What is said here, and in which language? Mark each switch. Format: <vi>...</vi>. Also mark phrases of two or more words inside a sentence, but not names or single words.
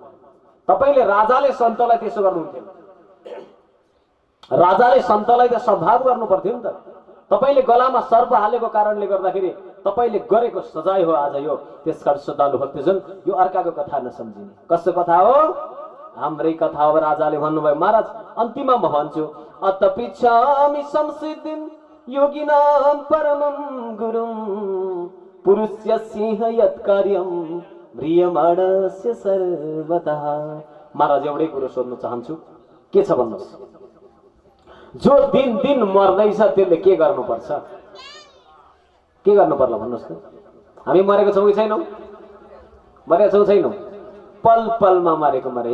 <ne>तपाईँले राजाले सन्तलाई त्यसो गर्नुहुन्थ्यो। राजाले सन्तलाई त सद्भाव गर्नु पर्थ्यो नि त। तपाईँले गलामा सर्प हालेको कारणले गर्दाखेरि तपाईँले गरेको सजाय हो आज यो। त्यसकारण श्रद्धालु भक्तजन, यो अर्काको कथा नसम्झिने। कसको कथा हो? हाम्रै कथा हो। राजाले भन्नुभयो, महाराज अन्तिममा म भन्छु,</ne> <sa>अत पृच्छामि संसिद्धिं योगिनां परमं गुरुं पुरुष्य सिंह यत् कार्यं म्रियमाणस्य सर्वतः।</sa> <ne>महाराज एउटै कुरो सोध्न चाहन्छु, के छ भन्नुहोस्? जो दिन दिन मर्दैछ त्यसले के गर्नुपर्छ? के गर्नु पर्ला भन्नुहोस् त? हामी मरेको छौँ कि छैनौँ? मरेको छौँ छैनौँ? पल पलमा मरेको मरे।</ne>